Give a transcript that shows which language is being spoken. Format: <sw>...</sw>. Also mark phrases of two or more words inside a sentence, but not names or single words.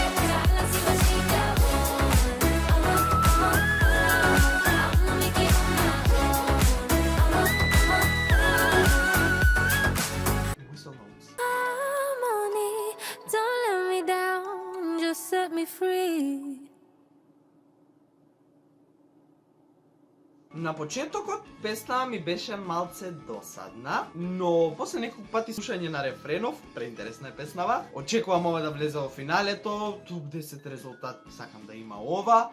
<en>Gotta see my shaker on. I'ma make it on my own. Whistle notes. Harmony, don't let me down, just set me free.</en> <mk>На почетокот песна ми беше малце досадна, но после неколку пати слушање на рефренов, преинтересна е песнава. Очекувам ова да влезе во финалето, топ 10 резултат сакам да има ова.</mk>